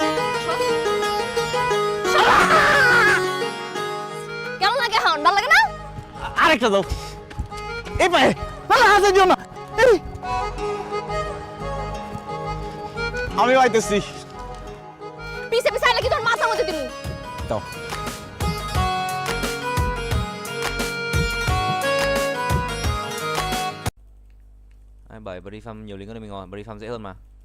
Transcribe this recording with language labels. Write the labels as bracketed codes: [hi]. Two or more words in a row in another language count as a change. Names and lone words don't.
[bn] কেমন লাগে? হন ভালো লাগে না? আরেকটা দাও। এই পায়ে ভালো হাতে দিও না। এই আমি আইতেছি। পিছে পিছে আইলে কি তোর মাথার মধ্যে দিমু? দাও। [vi] Bởi [en] body farm [vi] nhiều lính hơn mình rồi, [en] body farm [vi] dễ hơn mà.